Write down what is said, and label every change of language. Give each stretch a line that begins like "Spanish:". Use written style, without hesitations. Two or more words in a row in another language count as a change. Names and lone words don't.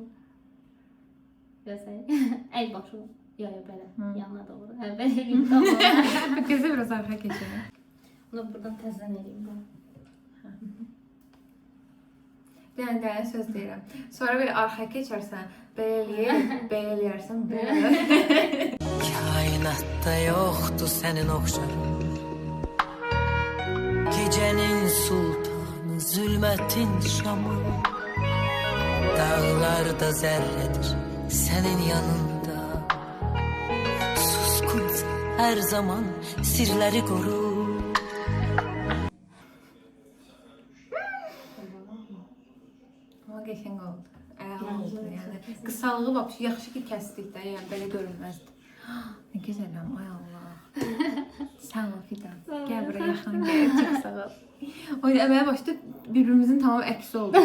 Azerbaijani: Gözəl. Əl başı. Ya belə. Yanına doğru. Əvvəl eləyim tamam. Gözə biraz arxa keçelim. Bunu buradan təzədən eləyim ben. Bir dənə söz deyirəm. Sonra belə arxa keçərsən, belə eləyərsən, belə.
Turkish: Kainatta yoktu senin okşarın. Gecenin sultanı, zulmetin şamı. Dağlarda zerredir senin yanında. Suskunsa her zaman sirleri koru.
Azerbaijani: Amma qəşəng oldu. Əla oldu yəni. Qısalığı vəbşi yaxşı ki kəsdik də, yəni belə görünməzdi. Nə gözələm, ay Allah. Sağ ol Fidan. Gəl bura yaxın gəl, çox sağ ol. O əməyə başda bir-birimizin tamam əksi oldu.